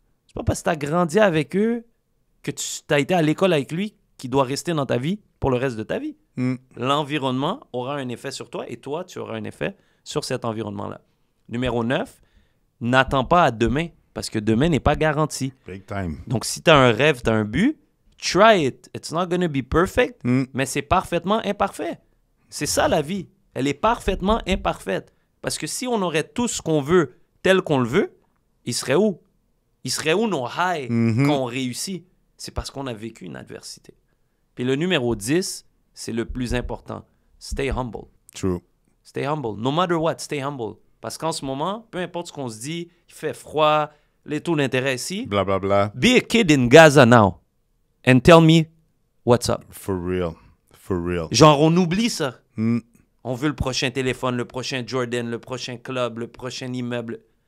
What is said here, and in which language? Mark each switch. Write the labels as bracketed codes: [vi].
[fr] C'est pas parce que tu as grandi avec eux, que tu as été à l'école avec lui, qui doit rester dans ta vie pour le reste de ta vie. L'environnement aura un effet sur toi et toi, tu auras un effet sur cet environnement-là. Numéro 9, n'attends pas à demain, parce que demain n'est pas garanti. [en] Big time. [fr] Donc, si tu as un rêve, tu as un but, [en] try it. It's not going to be perfect, [fr] mais c'est parfaitement imparfait. C'est ça la vie. Elle est parfaitement imparfaite. Parce que si on aurait tout ce qu'on veut tel qu'on le veut, il serait où? Il serait où nos highs quand on réussit? C'est parce qu'on a vécu une adversité. Puis le numéro 10, c'est le plus important. [en] Stay humble. True. Stay humble. No matter what, stay humble. [fr] Parce qu'en ce moment, peu importe ce qu'on se dit, il fait froid, les taux d'intérêt ici. Blablabla. [en] Be a kid in Gaza now and tell me what's up. For real. For real. [fr] Genre, on oublie ça. On veut le prochain téléphone, le prochain Jordan, le prochain club, le prochain immeuble.